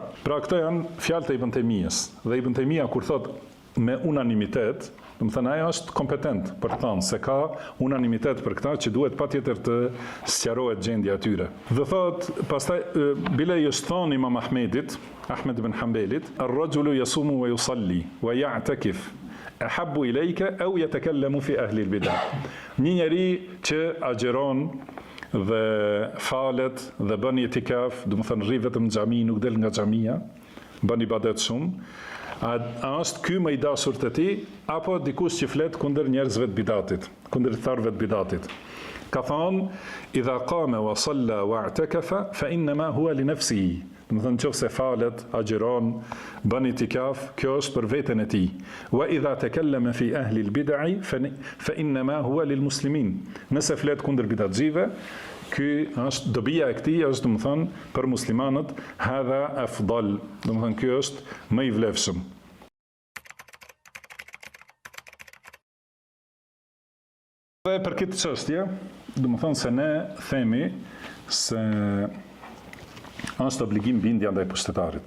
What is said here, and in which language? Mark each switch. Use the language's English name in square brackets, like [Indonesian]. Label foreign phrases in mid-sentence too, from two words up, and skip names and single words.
[Albanian] Pra këto janë fjalët e Ibn Taymijës. Dhe Ibn Taymija kur thot me unanimitet, do të thënë ai është kompetent për të thënë se ka unanimitet për këtë që duhet patjetër të sqarohet gjendja e tyre. Dhe thot pastaj bile i është thonë Imam Ahmedit, [Arabic] Ahmed ibn Hanbelit, الرجل يصوم ويصلي ويعتكف أحب إليك أو يتكلم في أهل البدعة. [Albanian] Një njeri që agjeron dhe falet dhe bën itikaf, do të thonë rri vetëm në xhami, nuk del nga xhamia, bën ibadet shumë, a është ky më i dashur te ti apo dikush që flet kundër njerëzve të bidatit, kundër tharëve të bidatit? Ka thonë [Arabic] إذا قام وصلى واعتكف فإنما هو لنفسه. [Albanian] Do të thonë nëse falet, agjeron, bën itikaf, kjo është për veten e tij. [Arabic] وإذا تكلم في أهل البدع فإنما هو للمسلمين. [Albanian] Nëse flet kundër bidatxive, ky është dobia e këtij, është do të thonë për muslimanët, [Arabic] هذا أفضل. [Albanian] Do të thonë ky është më i vlefshëm. Dhe për këtë çështje, do të thonë se ne themi se është obligim bindja ndaj pushtetarit.